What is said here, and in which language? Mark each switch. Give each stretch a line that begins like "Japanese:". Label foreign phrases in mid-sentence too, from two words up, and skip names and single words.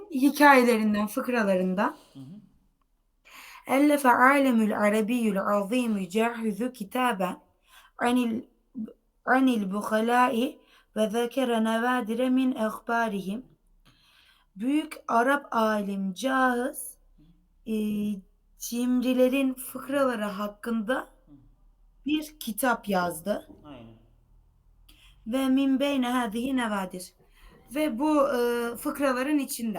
Turkish: hikayelerinden, fıkralarından. Hı hı.
Arabic: ألف عالم العربي العظيم جاحظ كتابا عن عن البخلاء وذكر نوادر من أخبارهم.
Turkish: Büyük Arap alim Cahız e, cimrilerin fıkraları hakkında Hı. bir kitap yazdı. Aynen.
Arabic: ومن بين هذه النوادر.
Turkish: Ve bu fıkraların içinden.